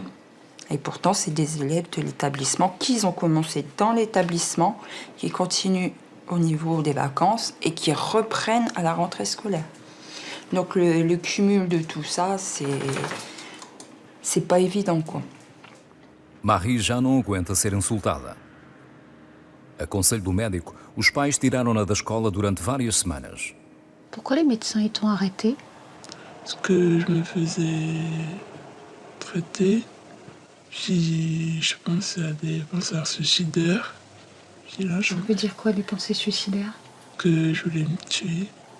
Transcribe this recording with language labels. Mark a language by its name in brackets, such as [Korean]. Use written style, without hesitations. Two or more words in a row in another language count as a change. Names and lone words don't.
[French] Et pourtant, c'est des élèves de l'établissement qui ont commencé dans l'établissement, qui continuent au niveau des vacances et qui reprennent à la rentrée scolaire. Donc le cumul de tout ça, c'est pas évident, quoi. [Portuguese] Marie já não aguenta ser insultada. A conselho do médico, os pais tiraram-na da escola durante várias semanas. [French] Pourquoi les médecins ils t'ont arrêté? Parce que je me faisais traiter. Puis je pensais à des penseurs suicidaires. Puis là, Ça veut dire quoi, des pensées suicidaires? Que je voulais me tuer.